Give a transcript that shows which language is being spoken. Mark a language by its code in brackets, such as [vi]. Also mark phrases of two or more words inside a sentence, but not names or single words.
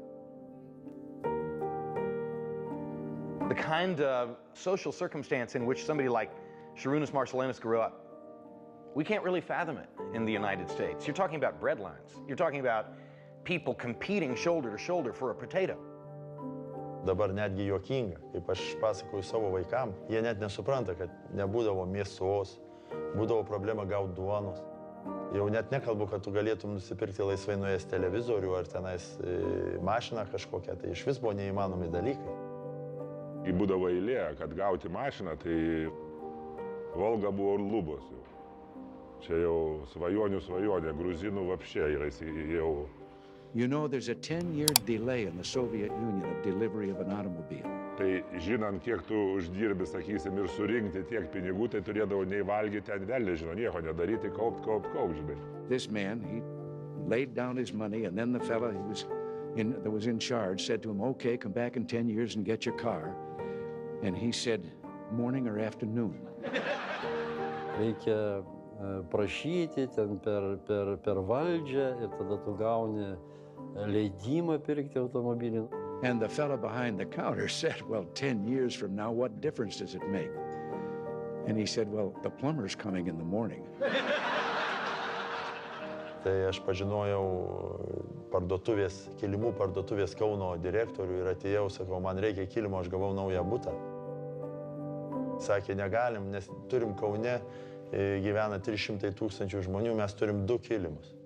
[en] The kind of social circumstance in which somebody like Sharunas Marcellinis grew up, we can't really fathom it in the United States. You're talking about breadlines. You're talking about people competing shoulder to shoulder for a potato. [lt] Dabar netgi juokinga, kaip aš pasakoju savo vaikam, jie net nesupranta, kad nebūdavo mėsos, būdavo problema gauti duonos. Jau net nekalbu, kad tu galėtum nusipirkti laisvai nuėjęs televizorių ar tenais mašiną kažkokią, tai iš vis buvo neįmanomi dalykai. Kai būdavo eilė, kad gauti mašiną, tai Volga buvo lubos jau. Čia jau svajonė, gruzinų vapšė yra jau. [en] You know, there's a 10-year delay in the Soviet Union of delivery of an automobile. [lt] Tai žinant, kiek tu uždirbi, sakysim, ir surinkti tiek pinigų, tai turėdavo nei valgyti, ten vėl nežino, nieko nedaryti, kaupt, žinai. [en] This man, he laid down his money, and then the fella that was in charge said to him, okay, come back in 10 years and get your car. And he said, morning or afternoon. [lt] Reikia prašyti ten per valdžią ir tada tu gauni leidimą pirkti automobilį. [en] And the fella behind the counter said, well, 10 years from now, what difference does it make? And he said, well, the plumber's coming in the morning. [lt] Tai aš pažinojau kilimų parduotuvės Kauno direktorių ir atėjau, sakau, man reikia kilimo, aš gavau naują butą. Sakė, negalim, nes turim Kaune, gyvena 300 000 žmonių, mes turim 2 kilimus.